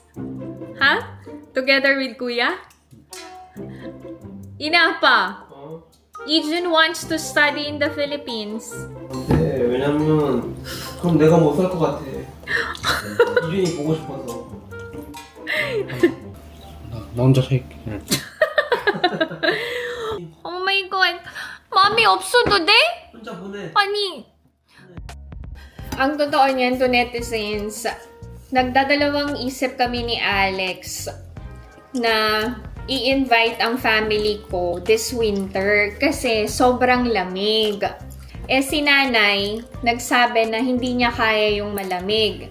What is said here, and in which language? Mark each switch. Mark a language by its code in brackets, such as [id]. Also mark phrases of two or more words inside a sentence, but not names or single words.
[en] Ha? Together with Kuya? Inapa. Ijun wants to study in the Philippines. [ko] 네, 왜냐면 그럼 내가 못 살 것 같아. 이준이 보고 싶어서. 나 혼자 살게. [en] Oh my God. Mami, [ko] 없어도 돼? 혼자 보내. Pani. [tl] Ang totoo niyan to netizens, nagdadalawang isip kami ni Alex na i-invite ang family ko [en] this winter [tl] kasi sobrang lamig. Eh si nanay, nagsabi na hindi niya kaya yung malamig.